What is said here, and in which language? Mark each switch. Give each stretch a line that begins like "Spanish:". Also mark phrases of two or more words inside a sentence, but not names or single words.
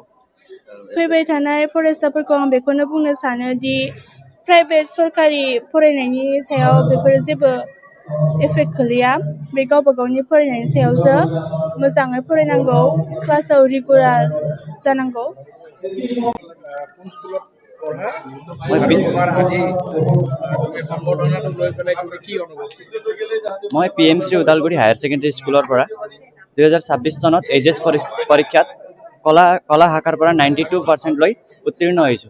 Bodo: फैबाय थानाय फरायसाफोरखौ आं बेखौनो बुंनो सानो
English: the private
Bodo: सरकारि फरायनायनि सायाव बेफोरो जेबो एफेक्ट खोलैया। बे गावबा गावनि फरायनायनि सायावसो। मोजाङै फरायनांगौ, क्लासाव रेगुलार जानांगौ।
Assamese: মই PMC উদালগুৰি হায়াৰ ছেকেণ্ডেৰী স্কুলৰ পৰা 2026 চনত HS পৰীক্ষাত কলা শাখাৰ পৰা 92% লৈ উত্তীৰ্ণ হৈছোঁ।